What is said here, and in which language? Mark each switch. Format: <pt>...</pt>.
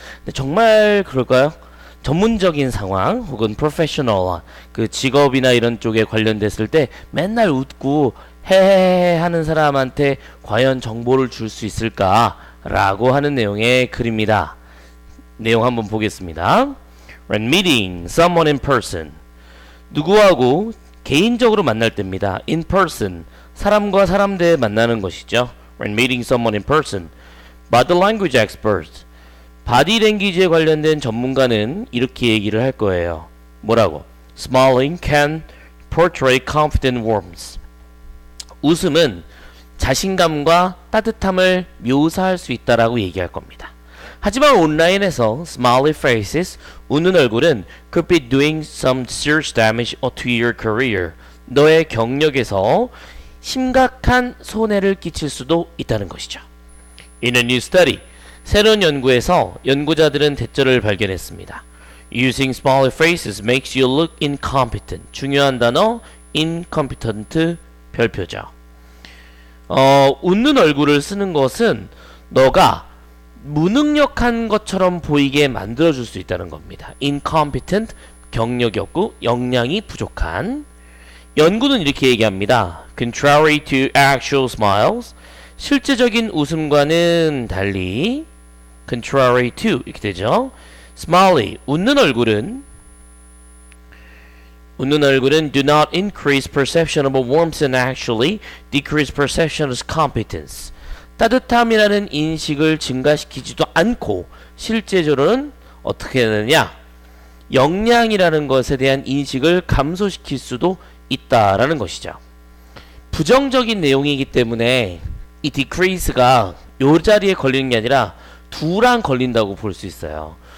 <ko>근데 정말 그럴까요? 전문적인 상황 혹은 프로페셔널 그 직업이나 이런 쪽에 관련됐을 때 맨날 웃고 헤헤헤 하는 사람한테 과연 정보를 줄 수 있을까라고 하는 내용의 글입니다. 내용 한번 보겠습니다.</ko> <en>When meeting someone in person, 누구하고 개인적으로 만날 때입니다.</en> <ko>In person, 사람과 사람 대 만나는 것이죠. When meeting someone in person, body language expert, 바디 랭귀지에 관련된 전문가는 이렇게 얘기를 할 거예요.</ko> <en>뭐라고? Smiling can portray confident warmth.</en> <ko>웃음은 자신감과 따뜻함을 묘사할 수 있다라고 얘기할 겁니다.</ko> <en>하지만 온라인에서 smiley faces, 웃는 얼굴은 could be doing some serious damage to your career.</en> <ko>너의 경력에서 심각한 손해를 끼칠 수도 있다는 것이죠. In a new study, 새로운 연구에서 연구자들은 대처를 발견했습니다.</ko> <en>Using smiley faces makes you look incompetent.</en> <ko>중요한 단어 incompetent 별표죠. 웃는 얼굴을 쓰는 것은 너가 무능력한 것처럼 보이게 만들어줄 수 있다는 겁니다. incompetent, 경력이 없고 역량이 부족한. 연구는 이렇게 얘기합니다.</ko> <en>contrary to actual smiles, 실제적인 웃음과는 달리 contrary to 이렇게 되죠. smiley, 웃는 얼굴은 do not increase perception of warmth and actually decrease perception of competence.</en> <ko>따뜻함이라는 인식을 증가시키지도 않고 실제적으로는 어떻게 되느냐? 역량이라는 것에 대한 인식을 감소시킬 수도 있다라는 것이죠. 부정적인 내용이기 때문에 이 decrease가 요 자리에 걸리는 게 아니라 두랑 걸린다고 볼 수 있어요.</ko>